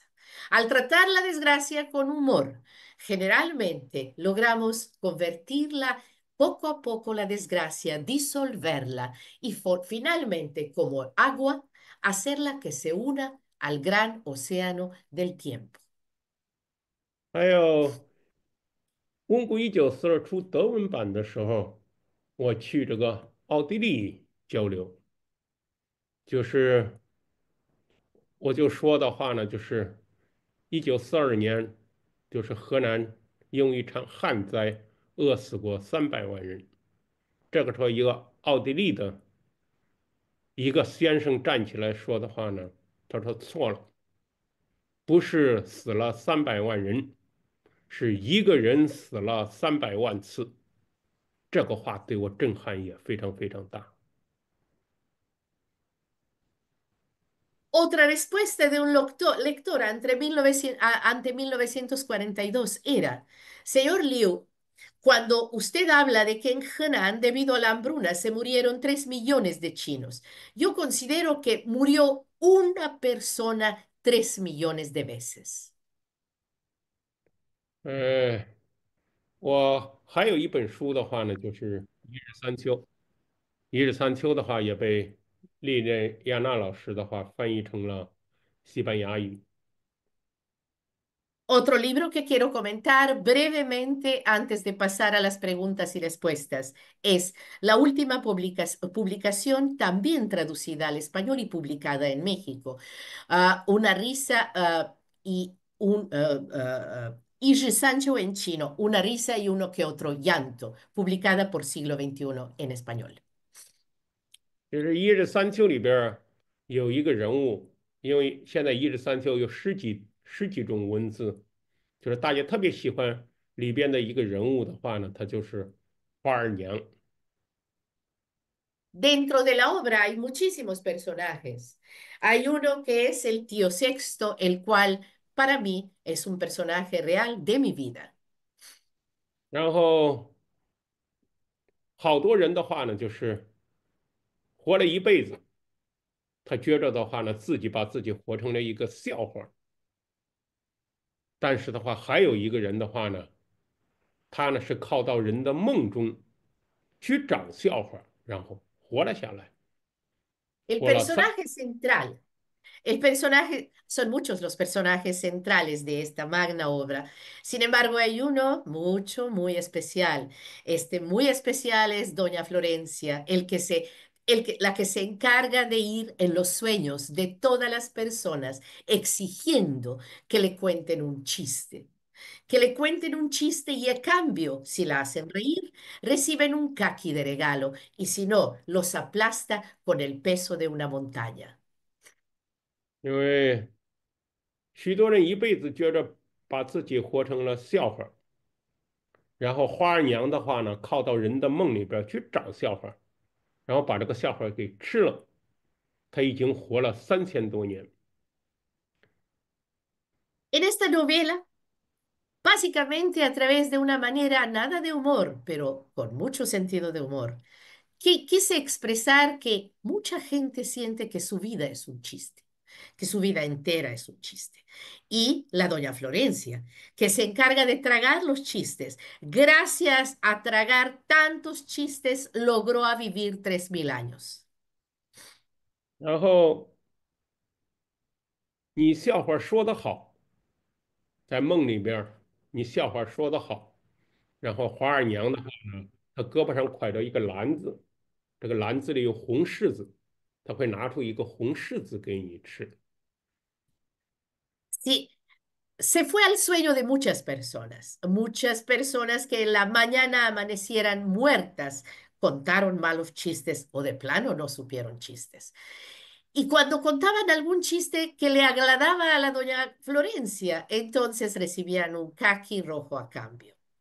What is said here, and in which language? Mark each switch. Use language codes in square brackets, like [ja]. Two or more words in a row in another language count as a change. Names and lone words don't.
[es] Al tratar la desgracia con humor, generalmente logramos convertirla poco a poco la desgracia, disolverla y finalmente, como agua, hacerla que se una al gran océano del tiempo. [zh] 还有公古1942出德文版的时候，我去这个奥地利交流，就是我就说的话呢，就是1942年，就是河南因为一场旱灾饿死过300万人。这个时候，一个奥地利的一个先生站起来说的话呢，他说错了，不是死了300万人，是一个人死了300万次。这个话对我震撼也非常非常大。 [es] Otra respuesta de un lector ante 1942 era, señor Liu, cuando usted habla de que en Henan, debido a la hambruna, se murieron 3 millones de chinos, yo considero que murió una persona 3 millones de veces. [zh] 呃，我还有一本书的话呢，就是《一日三秋》。《一日三秋》的话也被利任亚娜老师的话翻译成了西班牙语。 [es] Otro libro que quiero comentar brevemente antes de pasar a las preguntas y respuestas es la última publicación, también traducida al español y publicada en México. Una risa y un... Ishi Sancho en chino, una risa y uno que otro llanto, publicada por Siglo XXI en español. [zh] 就是《一日三秋》里边儿有一个人物，因为现在《一日三秋》有十几种文字，就是大家特别喜欢里边的一个人物的话呢，他就是花儿娘。 [es] Dentro de la obra hay muchísimos personajes. Hay uno que es el tío Sexto, el cual para mí es un personaje real de mi vida. [zh] 然后好多人的话呢，就是活了一辈子，他觉着的话呢，自己把自己活成了一个笑话。但是的话，还有一个人的话呢，他呢是靠到人的梦中去长笑话，然后活了下来， [es] El [zh] 活了三。 [es] personaje central. El personaje, son muchos los personajes centrales de esta magna obra. Sin embargo, hay uno muy especial. Este muy especial es Doña Florencia, la que se encarga de ir en los sueños de todas las personas, exigiendo que le cuenten un chiste. Que le cuenten un chiste y a cambio, si la hacen reír, reciben un caqui de regalo y si no, los aplasta con el peso de una montaña. [zh] 因为许多人一辈子觉着把自己活成了笑话，然后花儿娘的话呢，靠到人的梦里边去找笑话，然后把这个笑话给吃了。他已经活了3000多年。 [es] En esta novela, básicamente a través de una manera nada de humor, pero con mucho sentido de humor, quise expresar que mucha gente siente que su vida es un chiste, que su vida entera es un chiste. Y la doña Florencia, que se encarga de tragar los chistes, gracias a tragar tantos chistes, logró a vivir 3000 años. [zh] 然后你笑话说得好，在梦里边你笑话说得好，然后花二娘的话呢，她胳膊上挎着一个篮子，这个篮子里有红柿子，她会拿出一个红柿子给你吃。 [es] Sí, se fue al sueño de muchas personas que en la mañana amanecieran muertas, contaron malos chistes o de plano no supieron chistes. Y cuando contaban algún chiste que le agradaba a la doña Florencia, entonces recibían un caqui rojo a cambio.